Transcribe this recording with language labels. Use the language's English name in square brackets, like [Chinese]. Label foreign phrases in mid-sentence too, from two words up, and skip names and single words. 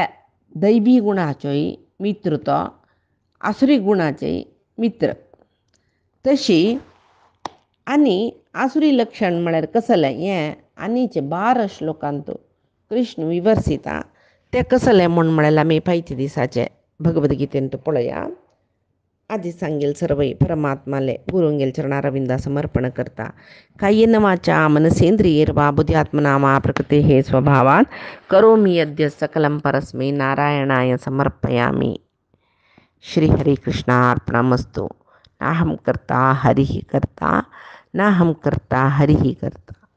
[Konkani] दैवी गुणाचोय मित्र तो आसुरी गुणाचेय मित्र तशी आनी आसुरी लक्षण म्हळ्यार कसलें हें आनीचे 12 श्लोकांत कृष्ण विवर्सिता तें कसलें म्हळ्यार आमी फायच्या दिसाचे भगवद्गीतेंत पळया आधी सांगेल सर्व परमात्माले गुरुंगेल चरणारविंदा समर्पण करता [Sanskrit] कायेन वाचा मनसेंद्रियैर्वा बुद्ध्यात्मना वा प्रकृते हे स्वभावात् करोमि यद्य सकलं परस्मै नारायणाय समर्पयामि. श्री हरि कृष्णार्पणमस्तु. नाहं कर्ता हरिः कर्ता नाहं कर्ता हरिः कर्ता.